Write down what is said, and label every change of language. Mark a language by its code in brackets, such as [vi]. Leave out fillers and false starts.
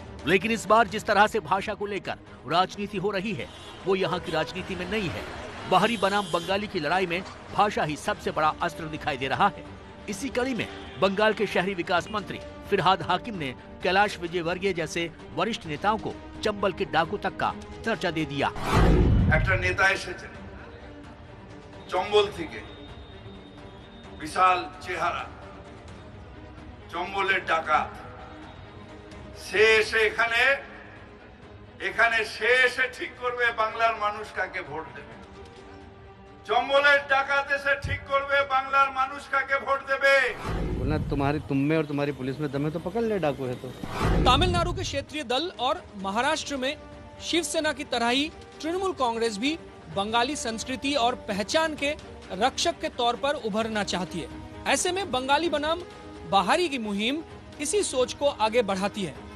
[hi] लेकिन इस बार जिस तरह से भाषा को लेकर राजनीति हो रही है वो यहाँ की राजनीति में नहीं है। बाहरी बनाम बंगाली की लड़ाई में भाषा ही सबसे बड़ा अस्त्र दिखाई दे रहा है। इसी कड़ी में बंगाल के शहरी विकास मंत्री फिरहाद हाकिम ने कैलाश विजयवर्गीय जैसे वरिष्ठ नेताओं को चंबल के डाकू तक का दर्जा दे दिया। [bn] একটা নেতা এসেছেন চম্বল থেকে, বিশাল চেহারা, চম্বলের ডাকাত, সে এসে এখানে সে এসে ঠিক করবে বাংলার মানুষ কাকে ভোট দেবে। চম্বলের ডাকাত এসে ঠিক করবে বাংলার মানুষ কাকে ভোট দেবে। [hi] बोलना तुम में और तुम्हारी पुलिस में दम है तो पकड़ ले डाकू है तो। तमिलनाडु के क्षेत्रीय दल और महाराष्ट्र में शिवसेना की तरह ही तृणमूल कांग्रेस भी बंगाली संस्कृति और पहचान के रक्षक के तौर पर उभरना चाहती है। ऐसे में बंगाली बनाम बाहरी की मुहिम इसी सोच को आगे बढ़ाती है।